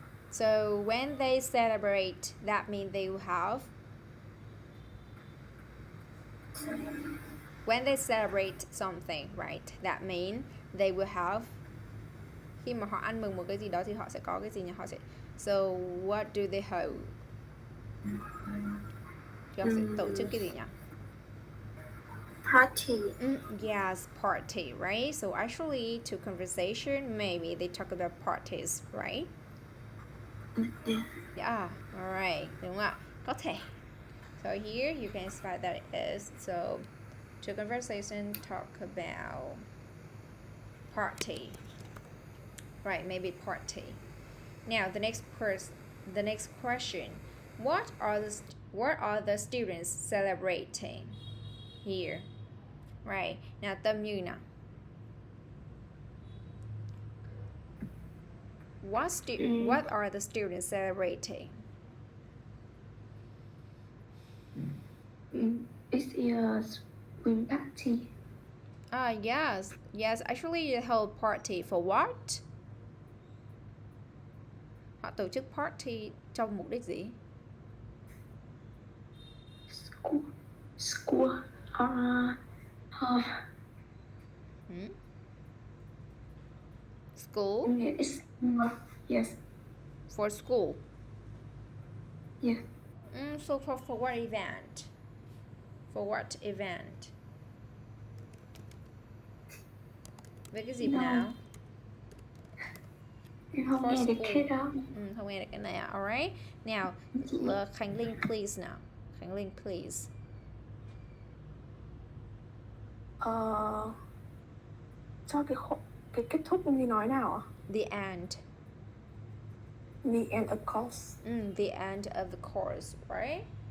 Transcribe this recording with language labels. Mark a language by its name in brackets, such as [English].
[English] So when they celebrate, that means they will have. When they celebrate something, right? That means they will have. [Vietnamese] Khi mà họ ăn mừng một cái gì đó thì họ sẽ có cái gì nhỉ? Họ sẽ. [English] So what do they hold? [Vietnamese] Thì họ sẽ tổ chức cái gì nhỉ? [English] Party. Yes, party, right? So actually, to conversation, maybe they talk about parties, right? Yeah, alright, [Vietnamese] đúng không ạ? Có thể. [English] So here you can spell that it is. So to conversation talk about party. Right, maybe party. Now the next question. What are the students celebrating here? Right. Now Tâm Như nào. What are the students celebrating? It's a swim party. Yes. Actually, they hold party for what? [Vietnamese] Họ tổ chức party trong mục đích gì? [English] School or School? Yes. For school. Yes. So for what event? For what event? [Vietnamese] Với cái dịp [English] No. [Vietnamese] nào? Em không [English] For [Vietnamese] nghe được [English] school. [Vietnamese] cái đó. Không nghe được cái này. [English] Alright. Now, Khánh Linh please [Vietnamese] nào. Khánh Linh please. Cho cái kết thúc gì nói nào ạ? [English] The end. The end of course. The end of the course, right?